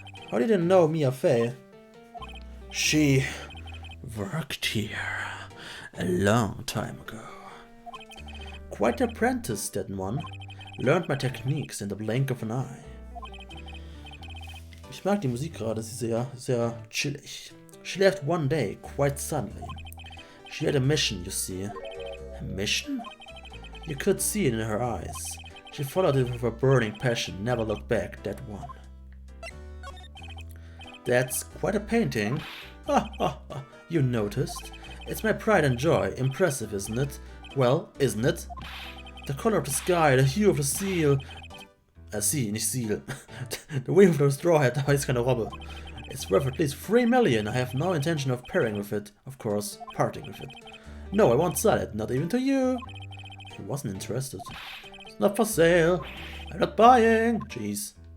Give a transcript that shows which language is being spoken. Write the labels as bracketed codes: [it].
[en] How did you know Mia Fey? She worked here a long time ago. Quite an apprentice, that one. Learned my techniques in the blink of an eye. [de] Ich mag die Musik gerade, sie ist sehr chillig. [en] She left one day, quite suddenly. She had a mission, you see. A mission? You could see it in her eyes. She followed it with a burning passion, never looked back, that one. That's quite a painting. You noticed? It's my pride and joy. Impressive, isn't it? Well, isn't it? The color of the sky, the hue of the seal. [de] Sea, nicht Seal. [en] The wing of the straw hat, [de] aber ist keine Robbe. [en] It's worth at least 3 million. I have no intention of pairing with it. Of course, parting with it. No, I won't sell it, not even to you. He wasn't interested. It's not for sale. I'm not buying. Jeez.